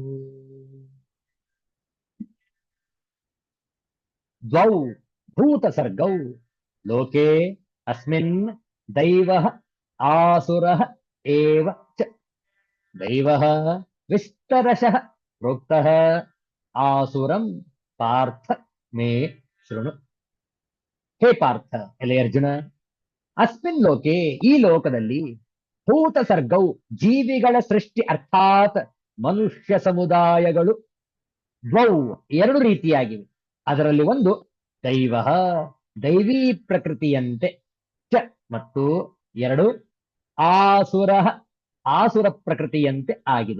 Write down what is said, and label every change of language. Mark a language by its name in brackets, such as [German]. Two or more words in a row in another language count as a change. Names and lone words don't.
[Sanskrit] ದ್ವೌ ಭೂತ ಸರ್ಗೌ ಲೋಕೆ ಅಸ್ಮಿನ್ ದೈವಃ ಆಸುರಃ ಏವ ಚ ದೈವಃ ವಿಸ್ತರಶಃ ಪ್ರೋಕ್ತಃ ಆಸುರಂ ಪಾರ್ಥ ಮೇ ಶೃಣು. ಹೇ ಪಾರ್ಥ, [Kannada] ಎಲೆ ಅರ್ಜುನ, [Sanskrit] ಅಸ್ಮಿನ್ ಲೋಕೆ [Kannada] ಈ ಲೋಕದಲ್ಲಿ [Sanskrit] ಭೂತ ಸರ್ಗೌ [Kannada] ಜೀವಿಗಳ ಸೃಷ್ಟಿ ಅರ್ಥಾತ್ ಮನುಷ್ಯ ಸಮುದಾಯಗಳು ದ್ವೌ ಎರಡು ರೀತಿಯಾಗಿವೆ. ಅದರಲ್ಲಿ ಒಂದು ದೈವ ದೈವೀ ಪ್ರಕೃತಿಯಂತೆ ಚ ಮತ್ತು ಎರಡು ಆಸುರ ಆಸುರ ಪ್ರಕೃತಿಯಂತೆ ಆಗಿದೆ.